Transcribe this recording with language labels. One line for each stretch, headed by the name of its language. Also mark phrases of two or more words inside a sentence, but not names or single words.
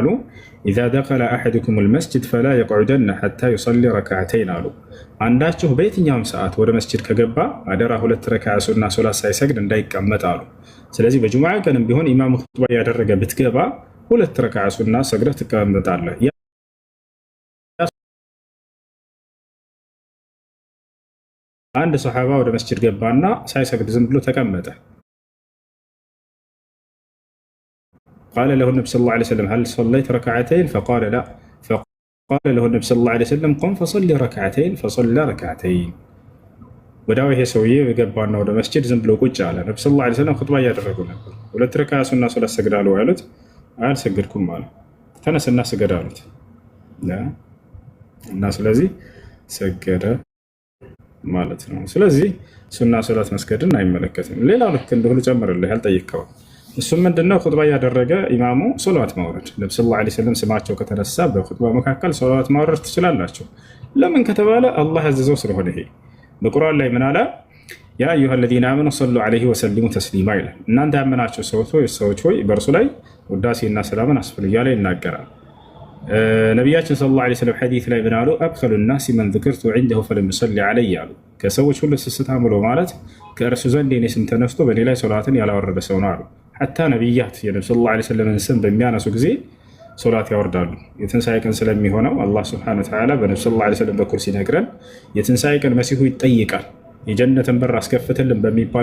Arabic: إذا دخل أحدكم المسجد فلا يقعدن حتى يصلي ركعتين
Amharic: አሉ። አንዳችሁ በየትኛውም ሰዓት ወደ መስጂድ ከገባ አደራ 2 ረክዓ ሱና ሶላት ሳይሰግድ እንዳይቀመጥ አሉ። ስለዚህ በጁምዓ ቀንም ቢሆን ኢማሙ ኹጥባ ያደረገ ብትገባ 2 ረክዓ ሱና ሰግደህ ትቀመጣለህ። አንድ ሰሓባ ወደ መስጂድ ገባና ሳይሰግድ ዝም ብሎ ተቀመጠ።
Arabic: قال له النبي صلى الله عليه وسلم هل صليت ركعتين؟ فقال لا. فقال له النبي صلى الله عليه وسلم قم فصلي ركعتين فصلى ركعتين.
Amharic: ወዳው ይሄ ሰውዬ ገባና ወደ መስጂድ ዝም ብሎ ቁጭ አለ። ነብዩ
Arabic: صلى الله عليه وسلم
Amharic: ኹጥባ እያደረጉ ነበር። 2 ረክዓ ሱና ሶላት ሰግዳለሁ ያሉት አልሰገድኩም አለ። ተነስና ስገድ አሉት እና ስለዚህ ሰገደ ማለት ነው። ስለዚህ ሱና ሶላት መስገድን አይመለከትም። ሌላው ልክ እንደሆነ ጨምርልህ ያልጠየቀው እሱም ምንድነው? ኹጥባ ያደረገ ኢማሙ ሶላት ማውረድ። ነብዩ
Arabic: صلى الله عليه وسلم
Amharic: ስማቸው ከተነሳ በኹጥባ መካከል ሶላት ማውረድ ትችላላችሁ። ለምን ከተባለ አላህ ያዘዘው ስለሆነ። ይሄ በቁርአን ላይ ምን አለ?
Arabic: يا أيها الذين آمنوا صلوا عليه وسلموا تسليما
Amharic: ይላል። እናንተ ያመናችሁ ሰዎች ሆይ በእርሱ ላይ ውዳሴና ሰላምን አስፍሉ እያለ ይናገራል። ነቢያችን
Arabic: صلى الله عليه وسلم
Amharic: ሐዲስ ላይ ምን አሉ?
Arabic: أبخل الناس من ذكرت عنده فلم يصلي علي
Amharic: አሉ። ከሰዎች ሁሉ ስስታም ብሎ ማለት ከእርሱ ዘንድ የኔ ስም ተነስቶ በእኔ ላይ ሶላትን ያላወረደ ሰው ነው አሉ። ሐታ ነቢያት የነብዩ
Arabic: صلى الله عليه وسلم
Amharic: ስም በሚያነሱ ጊዜ ሶላት ያወርዳሉ። የትንሣኤ ቀን ስለሚሆነው አላህ
Arabic: سبحانه وتعالى
Amharic: በነብዩ
Arabic: صلى الله عليه وسلم
Amharic: በኩል ሲነግረን የትንሣኤ ቀን መሲሁ ይጠይቃል። የጀነትን በር አስከፍትልን በሚባል